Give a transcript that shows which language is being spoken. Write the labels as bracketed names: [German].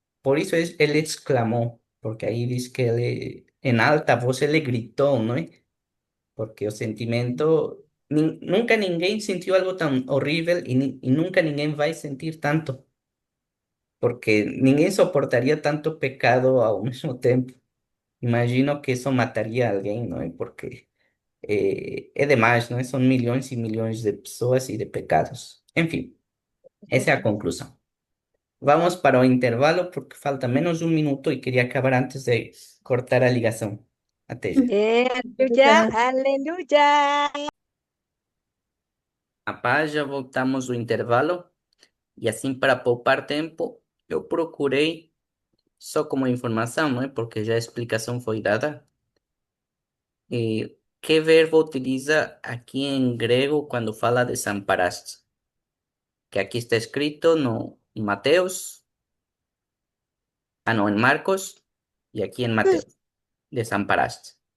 [Portuguese] Por isso ele exclamou, porque aí diz que ele, em alta voz, ele gritou, não é? Porque o sentimento, nunca ninguém sentiu algo tão horrível e nunca ninguém vai sentir tanto, porque ninguém soportaria tanto pecado ao mesmo tempo. [Spanish] Imagino que eso mataría a alguien, ¿no? Porque es demais, ¿no? Son millones y millones de personas y de pecados. En fin, esa es la conclusión. [Portuguese] Vamos para o intervalo porque falta menos de [Spanish] un minuto y quería acabar antes de cortar la ligación. [Portuguese] Até já. [Spanish] Aleluya, aleluya. [Portuguese] A paz, já voltamos do intervalo e assim para poupar tempo, eu procurei só como informação, não é? Porque já a explicação foi dada. [Spanish] ¿Qué verbo utiliza aquí en griego cuando fala desamparaste? Que aquí está escrito no en Mateos, no en Marcos y aquí en Mateos, desamparaste.